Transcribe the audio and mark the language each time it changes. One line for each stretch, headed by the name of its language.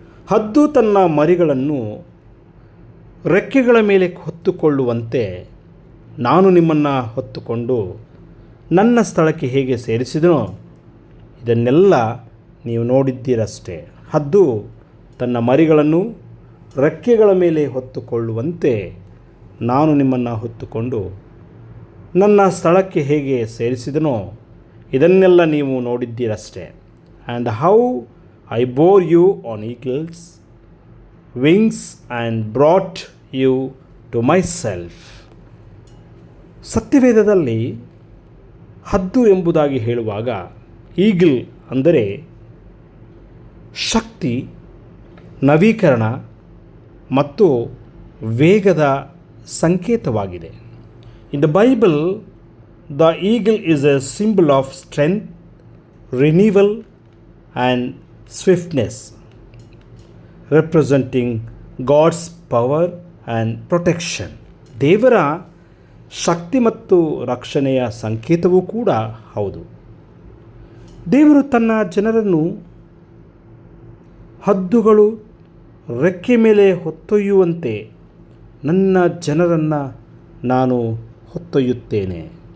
Kannada: ಹದ್ದು ತನ್ನ ಮರಿಗಳನ್ನು ರೆಕ್ಕೆಗಳ ಮೇಲೆ ಹೊತ್ತುಕೊಳ್ಳುವಂತೆ ನಾನು ನಿಮ್ಮನ್ನು ಹೊತ್ತುಕೊಂಡು ನನ್ನ ಸ್ಥಳಕ್ಕೆ ಹೇಗೆ ಸೇರಿಸಿದನೋ ಇದನ್ನೆಲ್ಲ ನೀವು ನೋಡಿದ್ದೀರಷ್ಟೇ. ಹದ್ದು ತನ್ನ ಮರಿಗಳನ್ನು ರೆಕ್ಕೆಗಳ ಮೇಲೆ ಹೊತ್ತುಕೊಳ್ಳುವಂತೆ ನಾನು ನಿಮ್ಮನ್ನು ಹೊತ್ತುಕೊಂಡು ನನ್ನ ಸ್ಥಳಕ್ಕೆ ಹೇಗೆ ಸೇರಿಸಿದನೋ ಇದನ್ನೆಲ್ಲ ನೀವು ನೋಡಿದ್ದೀರಷ್ಟೇ.
English: And how I bore you on eagle's wings and brought you to myself.
Kannada: ಸತ್ಯವೇದದಲ್ಲಿ ಹದ್ದು ಎಂಬುದಾಗಿ ಹೇಳುವಾಗ ಈಗಲ್ ಅಂದರೆ ಶಕ್ತಿ, ನವೀಕರಣ ಮತ್ತು ವೇಗದ ಸಂಕೇತವಾಗಿದೆ.
English: In the Bible, the eagle is a symbol of strength, renewal and swiftness, representing God's power and protection.
Kannada: ದೇವರ ಶಕ್ತಿ ಮತ್ತು ರಕ್ಷಣೆಯ ಸಂಕೇತವೂ ಕೂಡ ಹೌದು. ದೇವರು ತನ್ನ ಜನರನ್ನು ಹದ್ದುಗಳು ರೆಕ್ಕೆ ಮೇಲೆ ಹೊತ್ತೊಯ್ಯುವಂತೆ ನನ್ನ ಜನರನ್ನು ನಾನು ಹೊತ್ತೊಯ್ಯುತ್ತೇನೆ.